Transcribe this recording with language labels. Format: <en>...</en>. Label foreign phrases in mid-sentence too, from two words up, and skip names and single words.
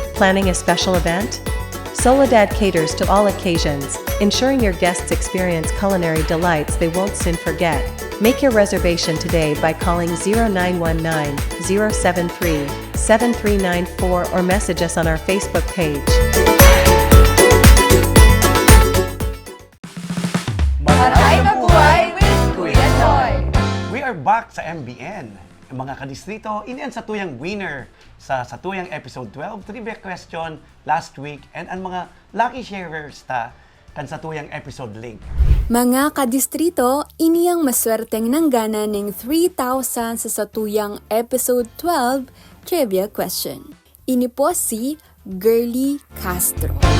<en>Planning a special event? Soledad caters to all occasions, ensuring your guests experience culinary delights they won't soon forget. Make your reservation today by calling 0919-073-7394 or message us on our Facebook page.</en> <bik>Maray na buhay with Kuya Noy!</bik> <en>We are back</en> <bik>sa MBN. Mga kadistrito, ini ang satuyang winner sa satuyang</bik> <en>episode 12 trivia question last week</en> <bik>and ang mga</bik> <en>lucky sharers</en> <bik>ta kan satuyang</bik> <en>episode link.</en> <bik>Mga kadistrito, ini ang maswerteng nanggana ng 3,000 sa satuyang</bik> <en>episode 12 trivia question.</en> <bik>Ini po si Girly Castro.</bik>